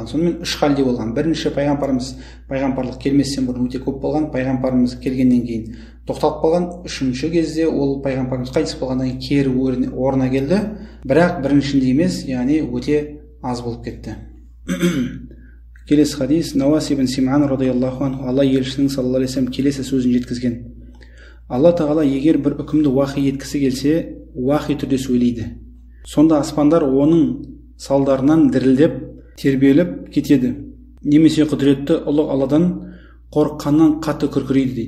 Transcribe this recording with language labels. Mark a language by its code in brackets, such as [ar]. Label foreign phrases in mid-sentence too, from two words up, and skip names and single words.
[kk] Сонымен үш халде болған. Бірінші, пайғамбарымыз пайғамбарлық келместен бұрын өте көп болған, пайғамбарымыз келгеннен кейін тоқталып қалған. Үшінші кезде ол пайғамбарымыз қайтыс болғаннан кейін кері орнына келді, бірақ біріншінде емес, яғни өте аз болып кетті. Келесі хадис, Науас ибн Симан [ar] رضي الله عنه, [kk] Алла елшісінің [ar] صلى الله عليه وسلم [kk] келесі сөзін жеткізген: Алла тағала егер бір үкімді уахи еткісі келсе, уахи түрде сөйлейді. Сонда аспандар оның салдарынан дірілдеп, тербеліп кетеді. Немесе құдіретті ұлық Алладан қорыққаннан қатты күркірейді дейді.